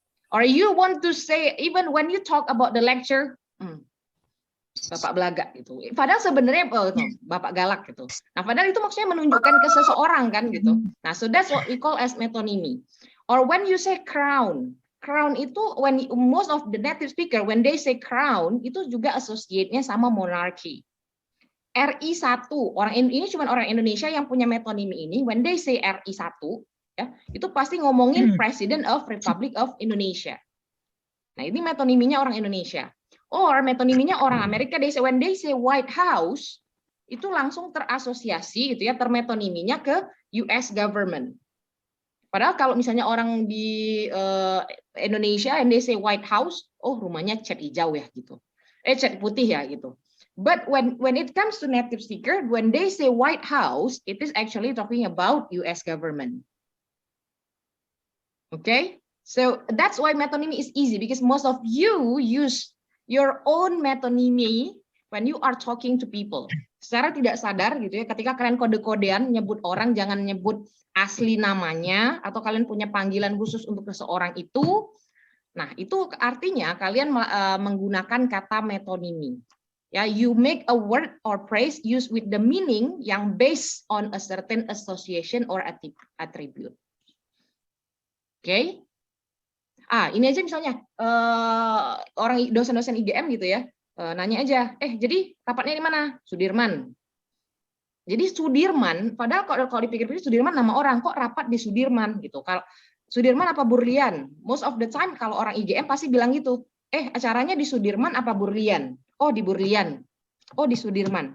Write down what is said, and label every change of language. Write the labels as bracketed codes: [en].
[en] Or you want to say, even when you talk about the lecture, Bapak Belaga gitu. [id] Padahal sebenarnya Bapak Galak gitu. Nah, padahal itu maksudnya menunjukkan ke seseorang kan gitu. [en] Nah, so that's what we call as metonymy. Or when you say crown, crown itu when most of the native speaker when they say crown [id] itu juga associate-nya sama monarchy. RI1, orang ini cuma orang Indonesia yang punya metonymy ini. [en] When they say RI1, [id] ya, itu pasti ngomongin [en] President of Republic of Indonesia. [id] Nah, ini metonyminya orang Indonesia. Or metonyminya orang Amerika, [en] when they say [id] White House, itu langsung terasosiasi gitu ya, termetonyminya ke US government. Padahal kalau misalnya orang di Indonesia [en] and they say [id] White House, oh rumahnya cat hijau ya gitu. Cat putih ya gitu. [en] But when it comes to native speaker, when they say White House, it is actually talking about US government. Okay? So that's why metonymy is easy because most of you use your own metonymy when you are talking to people. [id] Secara tidak sadar gitu ya, ketika kalian kode-kodean nyebut orang, jangan nyebut asli namanya, atau kalian punya panggilan khusus untuk seseorang itu. Nah, itu artinya kalian menggunakan kata metonymy. [en] Ya, you make a word or phrase used with the meaning yang based on a certain association or attribute. Okay? [id] Ini aja misalnya orang dosen-dosen IGM gitu ya, nanya aja, jadi rapatnya di mana? Sudirman. Jadi Sudirman, padahal kalau dipikir-pikir Sudirman nama orang, kok rapat di Sudirman gitu. Kalau Sudirman apa Burlian? [en] Most of the time [id] kalau orang IGM pasti bilang gitu, acaranya di Sudirman apa Burlian? Oh di Burlian. Oh di Sudirman.